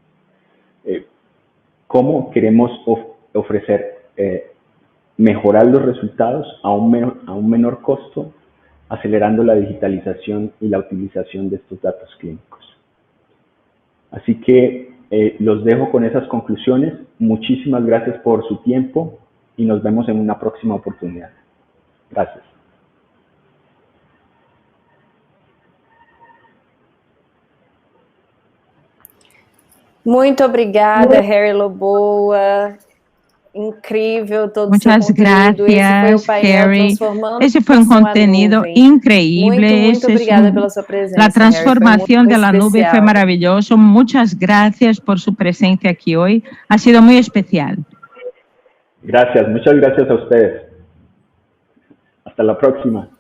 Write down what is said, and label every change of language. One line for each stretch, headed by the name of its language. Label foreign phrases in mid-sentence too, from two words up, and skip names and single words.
Spanish: ¿Cómo queremos ofrecer, mejorar los resultados a un menor costo, acelerando la digitalización y la utilización de estos datos clínicos? Así que los dejo con esas conclusiones. Muchísimas gracias por su tiempo y nos vemos en una próxima oportunidad. Gracias.
Portuguese: Muito obrigada, Harry Loboa. Incrível todo
Spanish: Muchas su contenido. gracias, Harry. Ese fue un contenido increíble.
Portuguese: Muito obrigada pela sua presença,
Spanish: la transformación Harry, de la nube fue maravilloso. Muchas gracias por su presencia aquí hoy. Ha sido muy especial. Gracias, muchas gracias a ustedes. Hasta la próxima.